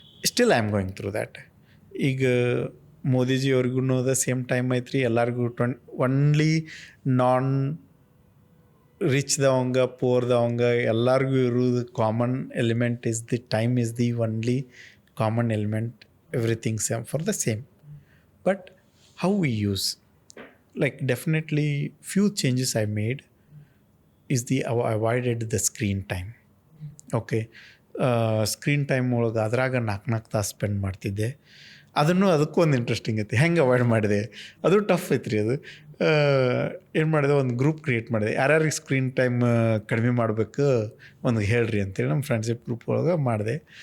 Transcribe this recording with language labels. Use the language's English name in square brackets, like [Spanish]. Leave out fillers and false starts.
[English] Still I am going through that. [Kannada] ಈಗ ಮೋದಿಜಿಯವ್ರಿಗೂ the same time ಐತ್ರಿ. ಎಲ್ಲರಿಗೂ ಒನ್ಲಿ ನಾನ್ ರಿಚ್ದವಂಗ ಪೋರ್ದವಂಗ ಎಲ್ಲರಿಗೂ ಇರೋದು [English] Common element is the time is the only common element. Everything same for the same. But how we use, like definitely few changes I made is I avoided the screen time. [Kannada] Okay, screen time ಒಳಗೆ ಅದ್ರಾಗ 4 ತಾಸು spend ಮಾಡ್ತಿದ್ದೆ. ಅದಕ್ಕೂ ಒಂದು interesting ಐತಿ. ಹೆಂಗೆ avoid ಮಾಡಿದೆ ಅದು ಟಫ್ ಐತ್ರಿ. ಅದು ಏನು ಮಾಡಿದೆ, ಒಂದು ಗ್ರೂಪ್ ಕ್ರಿಯೇಟ್ ಮಾಡಿದೆ. ಯಾರ್ಯಾರಿಗೆ ಸ್ಕ್ರೀನ್ ಟೈಮ್ ಕಡಿಮೆ ಮಾಡಬೇಕು ಒಂದು ಹೇಳ್ರಿ ಅಂತೇಳಿ ನಮ್ಮ ಫ್ರೆಂಡ್ಶಿಪ್ ಗ್ರೂಪ್ ಒಳಗೆ ಮಾಡಿದೆ.